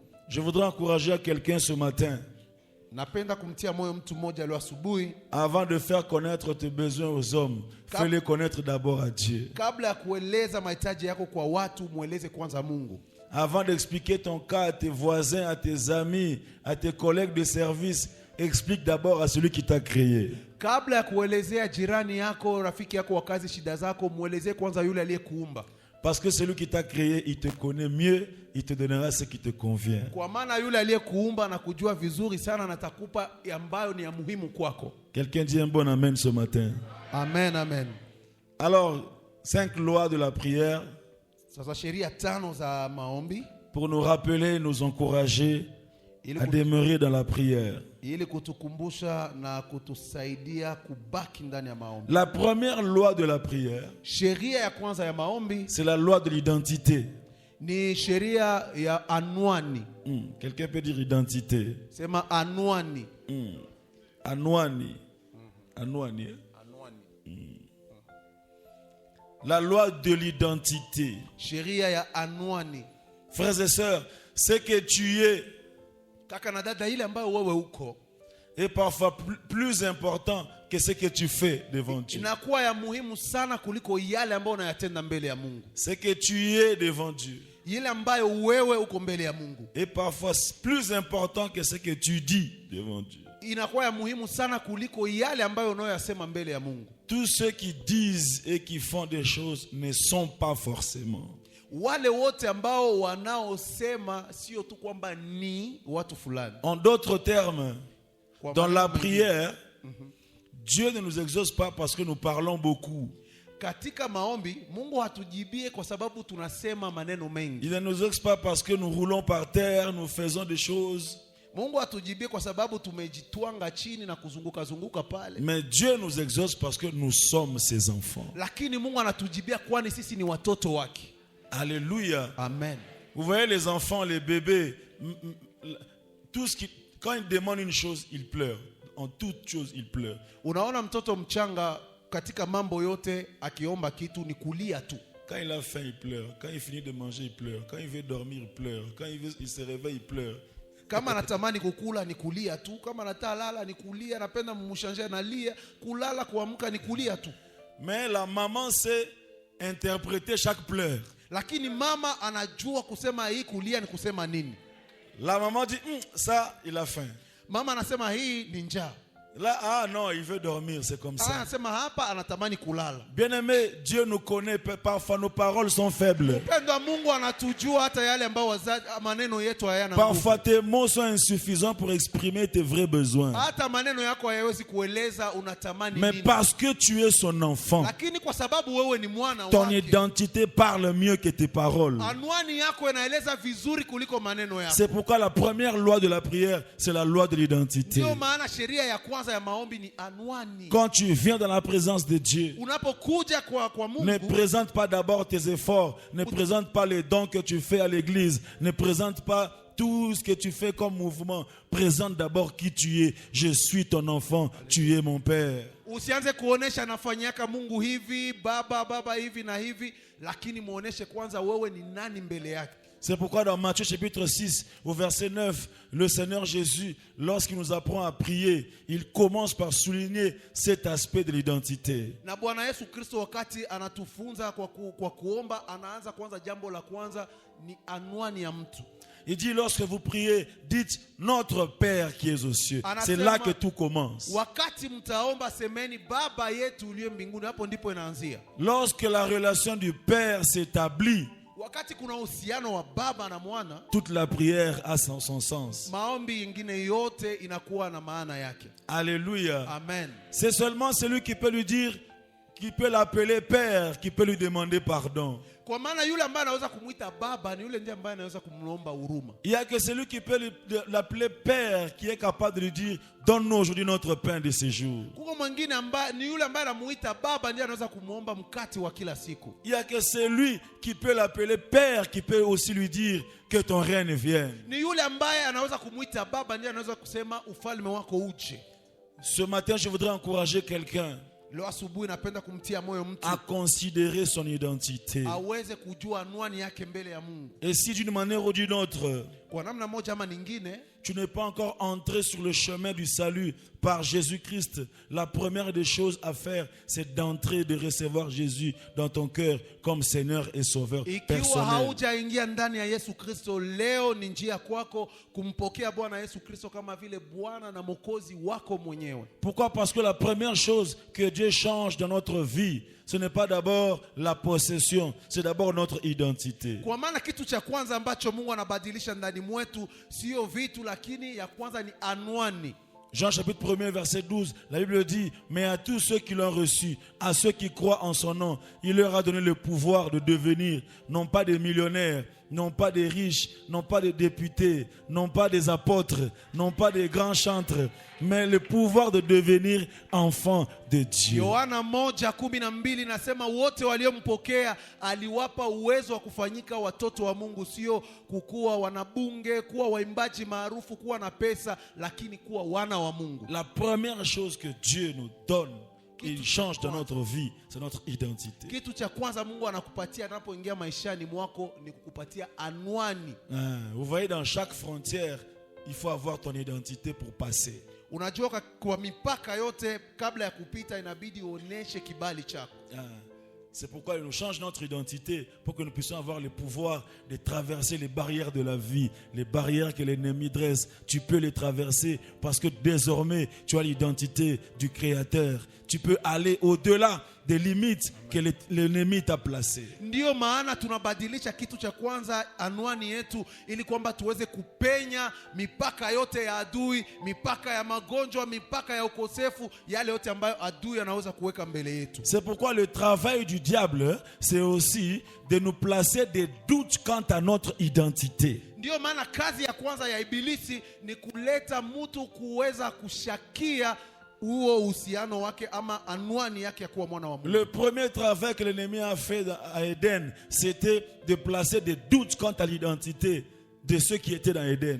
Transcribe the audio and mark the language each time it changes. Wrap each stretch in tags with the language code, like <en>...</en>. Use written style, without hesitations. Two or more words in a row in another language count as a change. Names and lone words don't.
<fr>Je voudrais encourager quelqu'un ce matin.</fr> <sw>Napenda kumtia moyo mtu mmoja leo asubuhi.</sw> <fr>Avant de faire connaître tes besoins aux hommes, fais-les connaître d'abord à Dieu.</fr> <sw>Kabla ya kueleza mahitaji yako kwa watu, mueleze kwanza Mungu.</sw> <fr>Avant d'expliquer ton cas à tes voisins, à tes amis, à tes collègues de service, explique d'abord à celui qui t'a créé.</fr> <sw>Kabla ya kuelezea jirani yako, rafiki yako wa kazi shida zako, muelezee kwanza yule aliyekuumba.</sw> <fr>Parce que celui qui t'a créé, il te connaît mieux, il te donnera ce qui te convient.</fr> <sw>Kwa maana yule aliyekuumba na kujua vizuri sana na atakupa ambayo ni ya muhimu kwako.</sw> <fr>Quelqu'un dit un bon amen ce matin. Amen, amen. Alors, 5 lois de la prière.</fr> <sw>Sasa sheria 5 za maombi.</sw> <fr>Pour nous rappeler, nous encourager à demeurer dans la prière.</fr> <sw>Ili kutukumbusha na kutusaidia kubaki ndani ya maombi.</sw> <fr>La première loi de la prière,</fr> <sw>sheria ya kwanza ya maombi,</sw> <fr>c'est la loi de l'identité.</fr> <sw>Ni sheria ya anwani.</sw> <fr>Quelqu'un peut dire identité.</fr> <sw>Sema anwani. Anwani. Anwani.</sw> <fr>La loi de l'identité.</fr> <sw>Sheria ya anwani.</sw> <fr>Frères et sœurs, ce que tu es</fr> <sw>kaka na dada ile ambayo wewe uko</sw> <fr>est parfois plus important que ce que tu fais devant Dieu.</fr> <sw>Inakuwa ya muhimu sana kuliko yale ambayo unayatenda mbele ya Mungu.</sw> <fr>Ce que tu es devant Dieu,</fr> <sw>ile ambayo wewe uko mbele ya Mungu,</sw> <fr>est parfois plus important que ce que tu dis devant Dieu.</fr> <sw>Inakuwa ya muhimu sana kuliko yale ambayo unayoyasema mbele ya Mungu.</sw> <fr>Tous ceux qui disent et qui font des choses ne sont pas forcément.</fr> <sw>Wale wote ambao wanaosema sio tu kwamba ni watu fulani.</sw> <fr>En d'autres termes, dans la prière, Dieu ne nous exauce pas parce que nous parlons beaucoup.</fr> <sw>Katika maombi Mungu hatujibie kwa sababu tunasema maneno mengi.</sw> <fr>Il ne nous exauce pas parce que nous roulons par terre, nous faisons des choses.</fr> <sw>Mungu hatujibie kwa sababu tumejitwanga chini na kuzunguka zunguka pale.</sw> <fr>Mais Dieu nous exauce parce que nous sommes ses enfants.</fr> <sw>Lakini Mungu anatujibia kwani sisi ni watoto wake.</sw> <fr>Alléluia. Amen. Vous voyez les enfants, les bébés, quand ils demandent une chose, ils pleurent. En toute chose, ils pleurent.</fr> <sw>Unaona mtoto mchanga katika mambo yote akiomba kitu ni kulia tu.</sw> <fr>Quand il a faim, il pleure. Quand il finit de manger, il pleure. Quand il veut dormir, il pleure. Quand il se réveille, il pleure.</fr> <sw>Kama anatamani kukula ni kulia tu, kama anataka lala ni kulia, anapenda mumshanje analia, kulala kuamka ni kulia tu.</sw> <fr>Mais la maman sait interpréter chaque pleur.</fr> <sw>Lakini mama anajua kusema hii kulia ni kusema nini.</sw> <fr>La maman dit ça, il a faim.</fr> <sw>Mama anasema hii ni njaa.</sw> <fr>Là, non, il veut dormir, c'est comme ça.</fr> <sw>Anasema hapa anatamani kulala.</sw> <fr>Bien-aimé, Dieu nous connaît, parfois nos paroles sont faibles.</fr> <sw>Upendo Mungu anatujua hata yale ambao maneno yetu hayana nguvu.</sw> <fr>Parfois tes mots sont insuffisants pour exprimer tes vrais besoins.</fr> <sw>Hata maneno yako hayawezi kueleza unatamani mais nini.</sw> <fr>Parce que tu es son enfant,</fr> <sw>lakini kwa sababu wewe ni mwana wake,</sw> <fr>ton identité parle mieux que tes paroles.</fr> <sw>Anwani yako inaeleza vizuri kuliko maneno yako.</sw> <fr>C'est pourquoi la première loi de la prière, c'est la loi de l'identité.</fr> <sw>Ndio maana sheria ya kwanza ya maombi ni anwani.</sw> <fr>Quand tu viens dans la présence de Dieu,</fr> <sw>unapokuja kwa Mungu,</sw> <fr>ne présente pas d'abord tes efforts, ne présente pas les dons que tu fais à l'église, ne présente pas tout ce que tu fais comme mouvement. Présente d'abord qui tu es. Je suis ton enfant, tu es mon père.</fr> <sw>Usianze kuonesha nafanyaka Mungu hivi, baba hivi na hivi, lakini muoneshe kwanza wewe ni nani mbele yake.</sw> <fr>C'est pourquoi dans Matthieu chapitre 6, au verset 9, le Seigneur Jésus, lorsqu'il nous apprend à prier, il commence par souligner cet aspect de l'identité.</fr> <sw>Na Bwana Yesu Kristo wakati anatufunza kwa kuomba, anaanza kwanza jambo la kwanza ni anwani ya mtu.</sw> <fr>Il dit lorsque vous priez, dites notre Père qui est aux cieux. C'est là que tout commence.</fr> <sw>Wakati mtaomba semeni Baba yetu uliye mbinguni, hapo ndipo inaanzia.</sw> <fr>Lorsque la relation du Père s'établit,</fr> <sw>wakati kuna uhusiano wa baba na mwana,</sw> <fr>toute la prière a son sens.</fr> <sw>Maombi ingine yote inakuwa na maana yake.</sw> <fr>Alléluia. Amen. C'est seulement celui qui peut lui dire, qui peut l'appeler Père, qui peut lui demander pardon.</fr> <sw>Kwa maana yule ambaye anaweza kumuita baba ni yule ndiye ambaye anaweza kumlomba huruma.</sw> <fr>Il y a que celui qui peut l'appeler Père qui est capable de lui dire donne-nous aujourd'hui notre pain de ce jour.</fr> <sw>Kuko mwingine ambaye ni yule ambaye anamuita baba ndiye anaweza kumuomba mkate wa kila siku.</sw> <fr>Il y a que celui qui peut l'appeler Père qui peut aussi lui dire que ton règne vienne.</fr> <sw>Ni yule ambaye anaweza kumuita baba ndiye anaweza kusema ufalme wako uje.</sw> <fr>Ce matin je voudrais encourager quelqu'un</fr> <sw>leo asubuhi napenda kumtia moyo mtu</sw> <fr>à considérer son identité.</fr> <sw>aweze kujua anwani yake mbele ya Mungu.</sw> <fr>Et si d'une manière ou d'une autre,</fr> <sw>kwa namna moja ama nyingine,</sw> <fr>tu n'es pas encore entré sur le chemin du salut par Jésus-Christ, la première des choses à faire, c'est d'entrer, de recevoir Jésus dans ton cœur comme Seigneur et Sauveur personnel.</fr> <sw>Ikiwa haujaingia ndani ya Yesu Kristo, leo ni njia kwako kumpokea Bwana Yesu Kristo kama vile Bwana na Mwokozi wako mwenyewe.</sw> <fr>Pourquoi? Parce que la première chose que Dieu change dans notre vie, ce n'est pas d'abord la possession, c'est d'abord notre identité.</fr> <sw>Kwa maana kitu cha kwanza ambacho Mungu anabadilisha ndani mwetu sio vitu, lakini ya kwanza ni anwani.</sw> <fr>Jean chapitre 1 verset 12, la Bible dit, mais à tous ceux qui l'ont reçu, à ceux qui croient en son nom, il leur a donné le pouvoir de devenir, non pas des millionnaires, non pas des riches, non pas des députés, non pas des apôtres, non pas des grands chantres, mais le pouvoir de devenir enfants de Dieu.</fr> <sw>Yohana 1:12 nasema wote waliompokea aliwapa uwezo wa kufanyika watoto wa Mungu, sio kukuwa wanabunge, kuwa waimbaji maarufu, kuwa na pesa, lakini kuwa wana wa Mungu.</sw> <fr>La première chose que Dieu nous donne, il change dans notre vie, c'est notre identité.</fr> <sw>Kitu cha kwanza Mungu anakupatia anapoingia maishani mwako ni kukupatia anwani.</sw> <fr>Vous voyez, dans chaque frontière, il faut avoir ton identité pour passer.</fr> <sw>Unajua kwa mipaka yote kabla ya kupita inabidi uoneshe kibali chako.</sw> <fr>C'est pourquoi il nous change notre identité pour que nous puissions avoir le pouvoir de traverser les barrières de la vie, les barrières que l'ennemi dresse. Tu peux les traverser parce que désormais tu as l'identité du Créateur. Tu peux aller au-delà des limites que l'ennemi t'a placées.</fr> <sw>Ndio maana tunabadilisha kitu cha kwanza, anwani yetu, ili kwamba tuweze kupenya mipaka yote ya adui, mipaka ya magonjwa, mipaka ya ukosefu, yale yote ambayo adui anaweza kuweka mbele yetu.</sw> <fr>C'est pourquoi le travail du diable, c'est aussi de nous placer des doutes quant à notre identité.</fr> <sw>Ndio maana kazi ya kwanza ya ibilisi ni kuleta mtu kuweza kushakia huo uhusiano wake ama anwani yake ya kuwa mwana wa Mungu.</sw> <fr>Le premier travail que l'ennemi a fait à Éden, c'était de placer des doutes quant à l'identité de ceux qui étaient dans Éden.</fr>